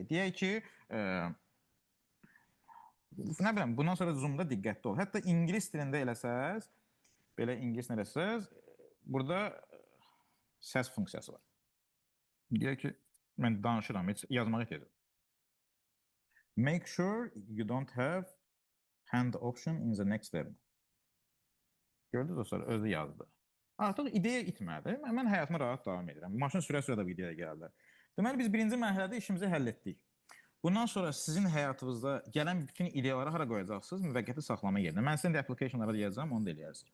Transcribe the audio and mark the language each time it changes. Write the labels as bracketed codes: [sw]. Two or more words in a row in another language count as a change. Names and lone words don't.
[az] Deyək ki, nə biləm, bundan sonra Zoom'da diqqətli ol. Hətta ingilis dilində eləsəz, belə ingilis eləsəz, burada səs funksiyası var. Deyək ki, mən danışıram, heç yazmağa ehtiyac yox. [en] Make sure you don't have hand option in the next step. [az] Gördünüz dostlar, özü yazdı. Artıq ideya itmədi. Mən həyatıma rahat davam edirəm. Maşın sürə-sürə də bu ideya gəldi. Deməli, biz birinci mərhələdə işimizi həll etdik. Bundan sonra sizin həyatınızda gələn bütün ideyaları hara qoyacaqsınız? Müvəqqəti saxlama yerinə. Mən sizin də applicationlara deyəcəm, onu da eləyərsiniz.